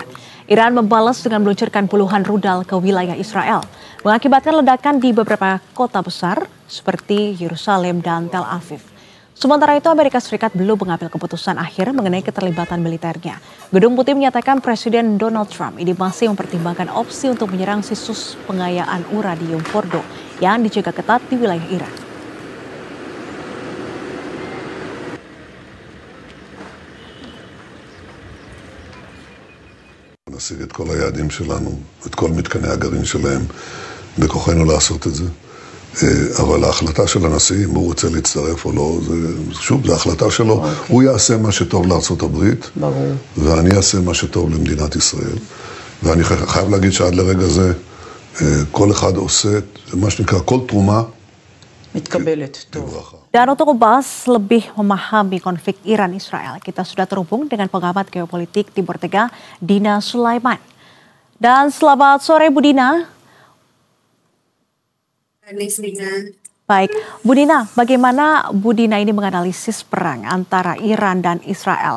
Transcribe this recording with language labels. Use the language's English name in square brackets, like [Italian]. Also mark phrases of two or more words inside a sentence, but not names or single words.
[Indonesian] Iran membalas dengan meluncurkan puluhan rudal ke wilayah Israel, mengakibatkan ledakan di beberapa kota besar seperti Yerusalem dan Tel Aviv. Sementara itu, Amerika Serikat belum mengambil keputusan akhir mengenai keterlibatan militernya. Gedung Putih menyatakan Presiden Donald Trump ini masih mempertimbangkan opsi untuk menyerang situs pengayaan uranium Fordo yang dijaga ketat di wilayah Iran. [Hebrew] נשיג את כל היעדים שלנו, את כל מתקני הגרעין שלהם, בכוחנו לעשות את זה. אבל ההחלטה של הנשיא, אם הוא רוצה להצטרף או לא, שוב, זו החלטה שלו. הוא יעשה מה שטוב לארצות הברית, ואני אעשה מה שטוב למדינת ישראל. ואני חייב להגיד שעד לרגע זה, כל אחד עושה, מה שנקרא, כל תרומה, מתקבלת, טוב. [Indonesian] Dan untuk membahas lebih memahami konflik Iran-Israel, kita sudah terhubung dengan pengamat geopolitik Timur Tengah, Dina Sulaiman. Dan selamat sore Bu Dina. Baik, Bu Dina, bagaimana Bu Dina ini menganalisis perang antara Iran dan Israel?